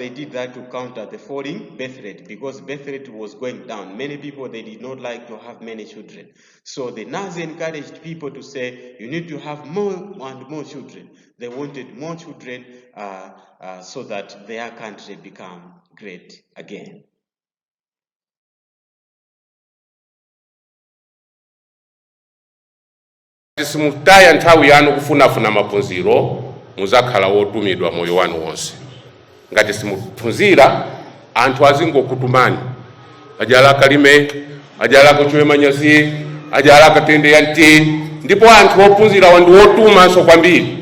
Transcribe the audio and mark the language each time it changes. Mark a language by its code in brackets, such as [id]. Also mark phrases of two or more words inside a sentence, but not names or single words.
[en] They did that to counter the falling birth rate, because birth rate was going down. Many people, they did not like to have many children. So the Nazi encouraged people to say, you need to have more and more children. They wanted more children so that their country become great again. [ny] Simutaya nthawi yanu kufunafuna maphunziro muzakhala wotumidwa moyo wanu wonse. Ngati simuphunzira anthu azingokutumani, ajala kalime, ajala kuchwe manyazi, ajala katende yanti, ndipo anthu ophunzira wandu wotumanso kwambiri.